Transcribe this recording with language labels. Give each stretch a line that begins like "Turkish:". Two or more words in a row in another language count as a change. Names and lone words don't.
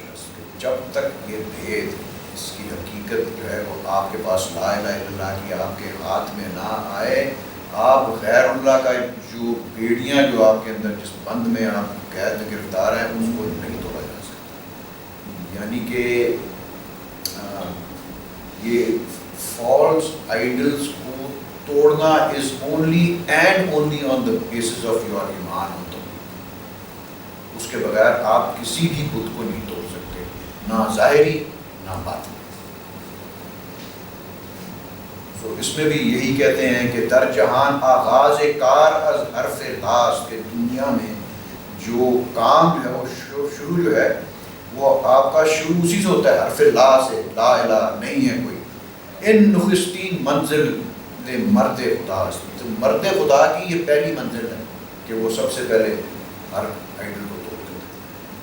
Urdu: جب تک یہ بھید، اس کی حقیقت جو ہے وہ آپ کے پاس
Arabic: لا الہ الا اللہ
Urdu: کی آپ کے ہاتھ میں نہ آئے، آپ غیر اللہ کا جو بیڑیاں جو آپ کے اندر جس بند میں آپ قید میں گرفتار ہیں اس کو نہیں توڑا جا سکتا. یعنی کہ یہ
English: false idols
Urdu: کو توڑنا
English: is only and only on the basis of your
Urdu: ایمان ہوتا ہے. اس کے بغیر آپ کسی بھی بت کو نہیں توڑ سکتے, نہ ظاہری نہ باطنی. تو اس میں بھی یہی کہتے ہیں کہ
Persian: در جہان آغاز کار از حرف لاس,
Urdu: کے دنیا میں جو کام جو ہے وہ شروع جو ہے وہ آپ کا شروع اسی سے ہوتا ہے, حرف لا سے,
Arabic: لا الہ
Urdu: نہیں ہے کوئی.
Persian: ان نخستین منزل مرد خدا,
Urdu: تو مرد خدا کی یہ پہلی منزل ہے کہ وہ سب سے پہلے ہر آئیڈل کو توڑتے تھے.